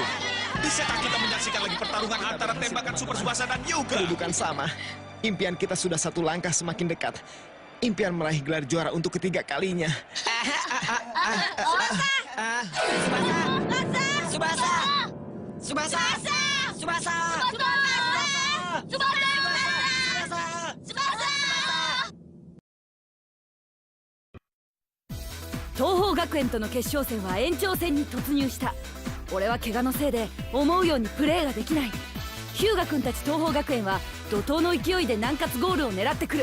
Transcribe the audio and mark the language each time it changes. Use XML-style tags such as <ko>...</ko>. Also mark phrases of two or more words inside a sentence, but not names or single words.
<id>Bisakah kita menyaksikan lagi pertarungan antara tembakan Super Tsubasa dan Hyuga? Kedudukan sama. Impian kita sudah satu langkah semakin dekat. Impian meraih gelar juara untuk ketiga kalinya. Subasa! Subasa! Subasa! Tsubasa!</id> <ja>東邦学園との決勝戦は延長戦に突入した。俺は怪我のせいで思うようにプレーができない。日向君たち東邦学園は怒涛の勢いで南葛ゴールを狙ってくる。</ja>